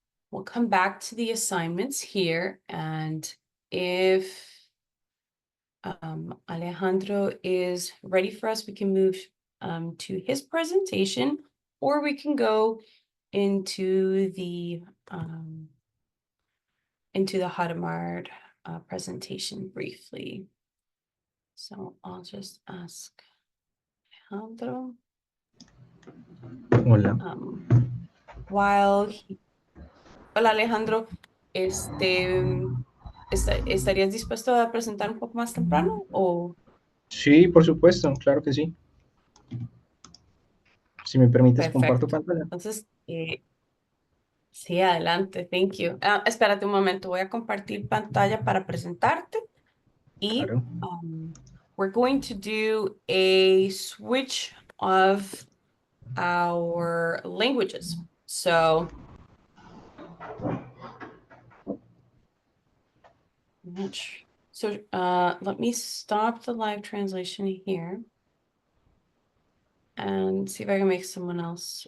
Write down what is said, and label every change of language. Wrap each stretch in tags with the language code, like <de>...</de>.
<en>We'll come back to the assignments here, and if Alejandro is ready for us, we can move to his presentation, or we can go into the Hadamard presentation briefly. So I'll just ask Alejandro.</en> <es>Hola. Hola Alejandro, ¿estarías dispuesto a presentar un poco más temprano o? Sí, por supuesto, claro que sí. Si me permites, comparto Perfecto. pantalla. Entonces, sí, adelante,</es> <en>thank you.</en> <es>Espérate un momento, voy a compartir pantalla para presentarte y Claro.</es> <en>we're going to do a switch of our languages. So let me stop the live translation here and see if I can make someone else.</en>